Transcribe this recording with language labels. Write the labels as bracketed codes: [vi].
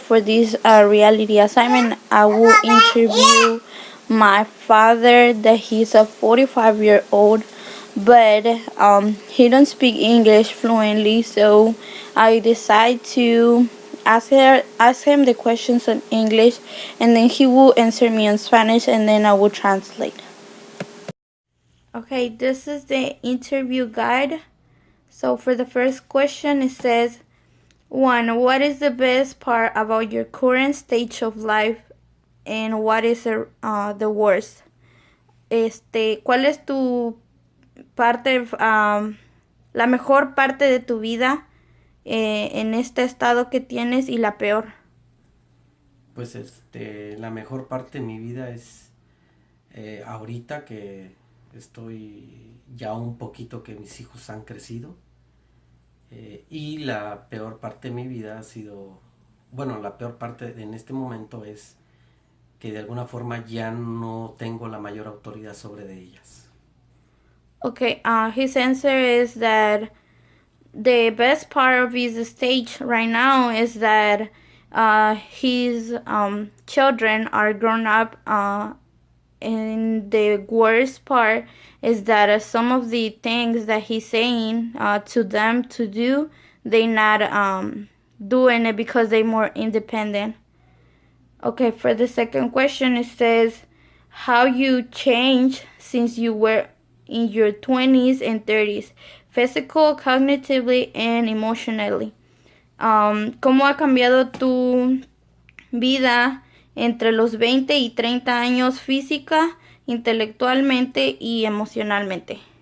[en] For this reality assignment, I will interview my father, that he's a 45-year-old, but he don't speak English fluently, so I decide to ask him the questions in English, and then he will answer me in Spanish, and then I will translate. Okay, this is the interview guide. So for the first question, it says, 1. What is the best part about your current stage of life, and what is the worst? [es] ¿Cuál es tu parte, la mejor parte de tu vida en este estado que tienes, y la peor? Pues la mejor parte de mi vida es ahorita que estoy ya un poquito que mis hijos han crecido, y la peor parte de mi vida ha sido, bueno, la peor parte en este momento es que de alguna forma ya no tengo la mayor autoridad sobre de ellas. [en] Okay, his answer is that the best part of his stage right now is that his children are grown up, and the worst part is that some of the things that he's saying to them to do, they not doing it because they're more independent. Okay, for the second question, it says, how you change since you were in your 20s and 30s, physical, cognitively, and emotionally. [es] ¿Cómo ha cambiado tu vida entre los 20 y 30 años, física, intelectualmente y emocionalmente?